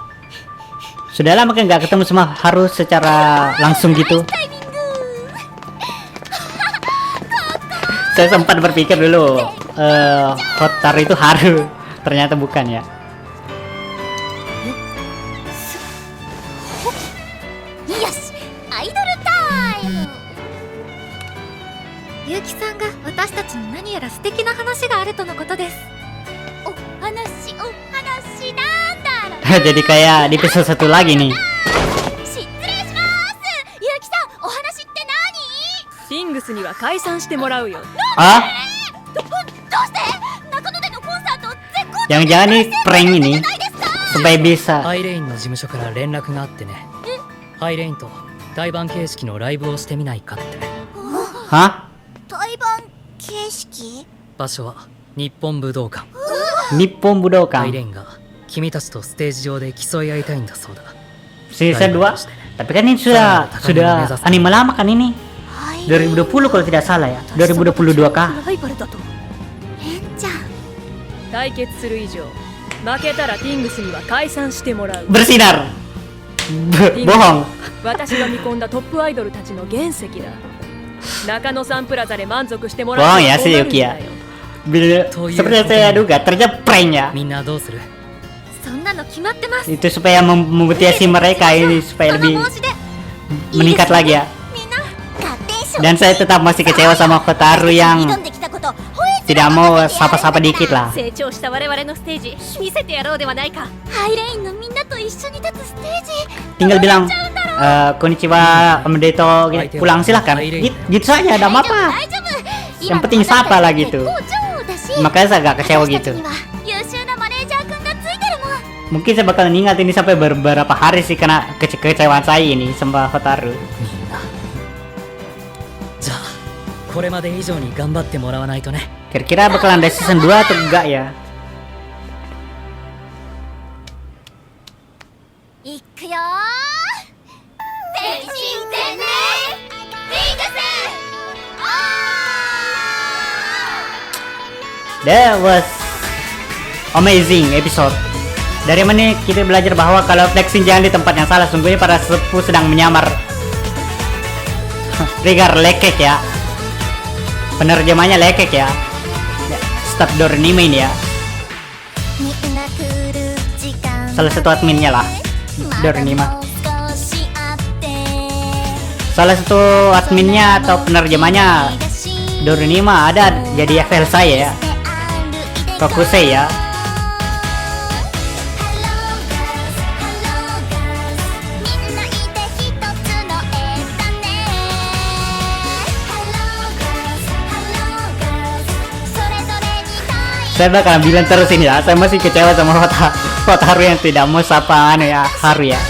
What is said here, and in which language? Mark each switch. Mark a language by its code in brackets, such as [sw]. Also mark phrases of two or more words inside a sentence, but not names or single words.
[id] Sudah lama kan nggak ketemu sama Haru secara langsung gitu. [ja] タイミング [id] Saya sempat berpikir dulu, Hotaru itu Haru. Ternyata bukan ya. [ja] よしアイドルタイム。結城さんが私たちに何やら素敵な話があるとのことですお話なんだろう。 [id] Jadi kayak di episode 1 lagi nih. [ja] 失礼しますゆうきさんお話ってティングスには解散してもらうよ。 Ah, 何？どうして中野でのコンサート絶好調 [id] jangan-jangan nih prank ini [ja] じゃないですか。 [id] supaya bisa. [ja] ハイレインの事務所から連絡があってね。ハイレインと対バン形式のライブをしてみないかって。 Hah? 対バン形式？場所は日本武道館。 Nippon ハイ Budokan レインが君たちとステージ上で競い合いたいんだそうだ。 [id] season 2. Tapi kan ini sudah anime lama kan ini. [ja] はい [id] 2020 kalau tidak salah ya. 2022 kah? [ja] ライバルだとレンちゃん対決する以上負けたらティングスには解散してもらう。 [id] Bersinar. Bohong. [ja] 私が見込んだトップアイドルたちの原石だ。中野サンプラザで満足してもらうのは [id] Bohong ya [ja] 困 si るん Yuki だ [id] ya. [ja] よ。 [id] Seperti saya duga, ternyata prank ya. [ja] みんなどうする？そんなの決まってます [id] Itu supaya memotivasi mereka ini supaya [ja] その [id] lebih [ja] 申し出 [id] meningkat lagi ya. [ja] みんな勝手にしろ [id] Dan saya tetap masih kecewa sama Hotaru [ja] 挑 [id] yang [ja] んできたこと吠えず [id] tidak mau sapa-sapa dikit lah. [ja] 成長した我々のステージ見せてやろうではないかハイレインのみんなと一緒に立つステージ [id] Tinggal bilang konnichiwa Om Deto gitu. Pulang silahkan. Gitu saja, ada [ja] 大丈夫 [id] apa? [ja] 大丈夫 [id] Yang penting sapa lah gitu. [ja] 今絶好調だし [id] Makanya saya agak kecewa [ja] 私たち [id] gitu. [ja] には優秀なマネージャーくんがついてるもん [id] Mungkin saya bakal ingat ini sampai beberapa hari sih karena kekecewaan saya ini sama Hotaru. [ja] みんな。じゃあこれまで以上に頑張ってもらわないとね。 [id] Kira-kira bakalan ada season 2 atau enggak ya? [ja] いくよー全身全霊リングス [en] That was amazing episode. [id] Dari mana kita belajar bahwa kalau flexing jangan di tempat yang salah. Sungguhnya para sepuh sedang menyamar. Rigar lekek ya. Penerjemahnya lekek ya. Staf Dornime ini ya. [ja] みんな来る時間 [id] Salah satu adminnya lah. [ja] まだ [id] Dornima. [ja] もう少しあって [id] Salah satu adminnya atau penerjemahnya Dornima ada jadi FL saya ya. Fokusei ya. Saya bakal bilang terus ini ya, saya masih kecewa sama Hotaru yang tidak mau sapa ya Haru ya.